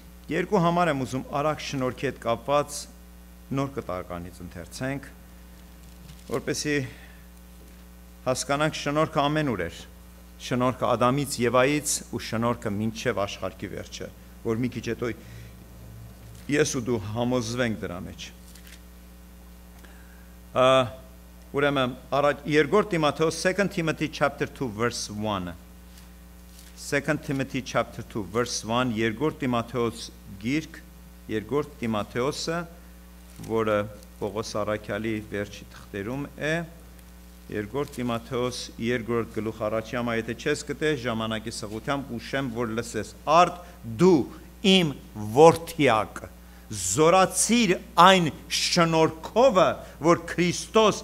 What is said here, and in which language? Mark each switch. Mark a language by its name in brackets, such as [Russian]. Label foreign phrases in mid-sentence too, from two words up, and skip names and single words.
[Armenian] Երկու համար եմ ուզում արագ շնորհքի հետ կապված նոր կտականից ընթերցենք, որպեսզի հասկանանք շնորհքը ամենուր էր։ Շնորհքը Ադամից Եվայից ու շնորհքը մինչև աշխարհի վերջը, որ մի քիչ հետո ես ու դու համոզվենք դրա մեջ։ Ուրեմն երկրորդ Տիմոթեոս [English] 2 Timothy chapter 2 verse 1 2 Timothy chapter 2 verse 1 [Armenian] երկրորդ Տիմոթեոս գիրք, երկրորդ Տիմոթեոսը, որը Պողոս առաքյալի վերջի թղթերում է, երկրորդ Տիմոթեոս երկրորդ գլուխ առաջի համա, եթե չես գտե ժամանակի սղությամբ ուշեմ, որ լսես, արդ դու իմ որդիակ, զորացիր այն շնորհքովը, որ Քրիստոս